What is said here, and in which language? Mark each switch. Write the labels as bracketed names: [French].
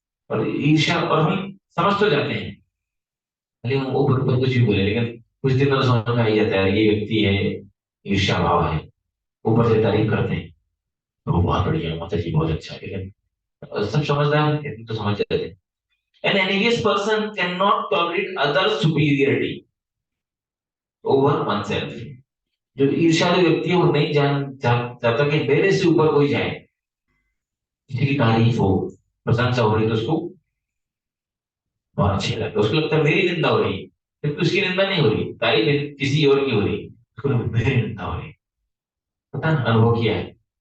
[Hindi] और ईर्ष्या, और हम समझ तो जाते हैं, भले हम ऊपर ऊपर कुछ भी बोले, लेकिन कुछ दिन में तो समझ में आ ही जाता है ये व्यक्ति है, ईर्ष्या भाव है। ऊपर से तारीफ करते हैं तो वो बहुत बढ़िया है, माता जी बहुत अच्छा है, लेकिन सब समझदार हैं, इतने तो समझ जाते हैं। [English] An envious person cannot tolerate others' superiority over oneself. [Hindi] जो ईर्ष्यालु व्यक्ति है वो नहीं चाहता कि मेरे से ऊपर कोई जाए, किसी की तारीफ हो, प्रशंसा हो रही है तो उसको बहुत अच्छी लगता है, उसको लगता है मेरी निंदा हो रही है, क्योंकि उसकी निंदा नहीं हो रही, तारीफ किसी और की हो रही है, उसको लगता है मेरी निंदा हो रही है। पता ना, अनुभव किया है।